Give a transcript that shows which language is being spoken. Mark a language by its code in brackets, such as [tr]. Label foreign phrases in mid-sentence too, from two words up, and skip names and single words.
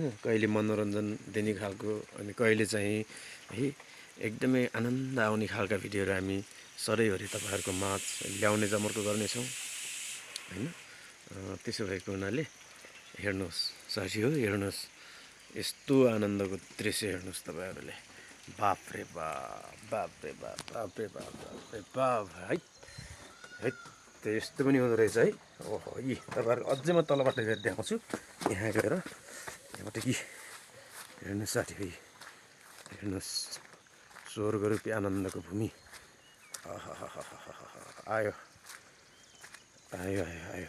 [ne] कहिले मनोरञ्जन दिने खालको, अनि कहिले चाहिँ है एकदमै आनन्द आउने खालका भिडियोहरू हामी सधैँभरि तपाईँहरूको माझ ल्याउने जमर्को गर्नेछौँ होइन। त्यसो भएको हुनाले हेर्नुहोस् साथी हो, हेर्नुहोस् यस्तो आनन्दको दृश्य हेर्नुहोस् तपाईँहरूले। बाप रे बाप, बाप रे बाप, बाप रे बाप, बाप रे बाप है है। त्यो यस्तो पनि हुँदो रहेछ है। ओहो, यी तपाईँहरू अझै म तलबाट गएर देखाउँछु। यहाँ गएर यहाँबाट कि हेर्नुहोस् साथी भाइ, हेर्नुहोस् स्वर्गरूपी आनन्दको भूमि। आयो आयो आयो आयो।